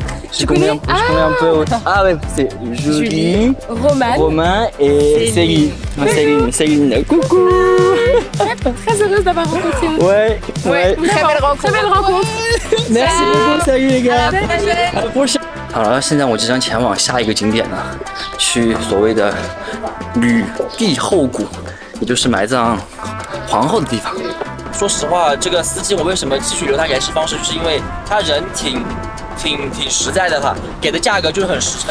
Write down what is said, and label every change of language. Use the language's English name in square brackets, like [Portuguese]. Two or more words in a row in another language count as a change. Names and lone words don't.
[French] Je connais un peu. Ah ouais, c'est Julie, Romain et Céline. Coucou. Très heureuse d'avoir rencontré. Ouais. Très belle rencontre. Merci beaucoup, salut les gars. À la prochaine. [Chinese] 好了，现在我即将前往下一个景点呢，去所谓的吕帝后谷，也就是埋葬皇后的地方。说实话，这个司机我为什么继续留他联系方式，就是因为他人挺实在的哈，给的价格就是很实诚。